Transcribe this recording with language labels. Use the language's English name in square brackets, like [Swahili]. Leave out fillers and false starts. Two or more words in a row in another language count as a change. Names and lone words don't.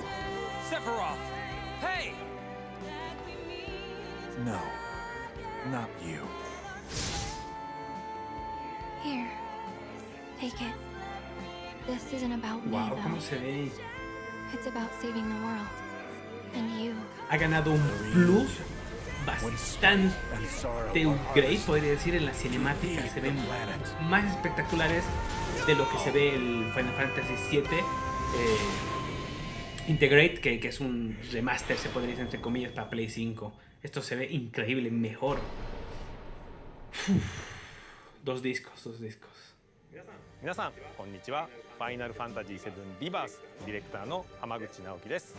[English] Sephiroth! Hey! No, not you. Here. Take it. This isn't about me, [Spanish] Wow, cómo [English] though. [Spanish] se ve. [English] It's about saving the world. And you. [Spanish] Ha ganado un plus bastante upgrade, podría decir, en las cinemáticas. Se ven más espectaculares de lo que se ve el Final Fantasy VII Integrate, que es un remaster, se podría decir entre comillas, para Play 5. Esto se ve increíble, mejor. Dos discos. [Japanese] 皆さんこんにちは。ファイナルファンタジー7リバースディレクターの浜口直樹です。